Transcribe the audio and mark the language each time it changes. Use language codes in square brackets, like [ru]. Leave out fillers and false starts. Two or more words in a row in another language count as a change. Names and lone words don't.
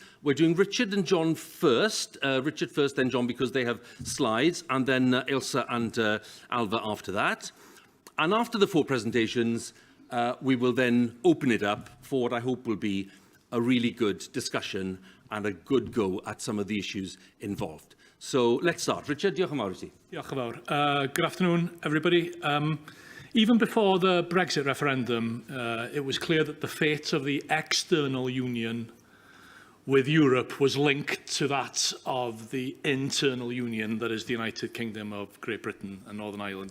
[en] We're doing Richard and John first. Richard first, then John, because they have slides, and then Ailsa and Alva after that. And after the 4 presentations, we will then open it up for what I hope will be a really good discussion and a good go at some of the issues involved. So let's start. [cy] Richard, diolch yn fawr i ti. Diolch yn fawr. [en] Good afternoon, everybody. Even before the Brexit referendum, it was clear that the fate of the external union with Europe was linked to that of the internal union that is the United Kingdom of Great Britain and Northern Ireland.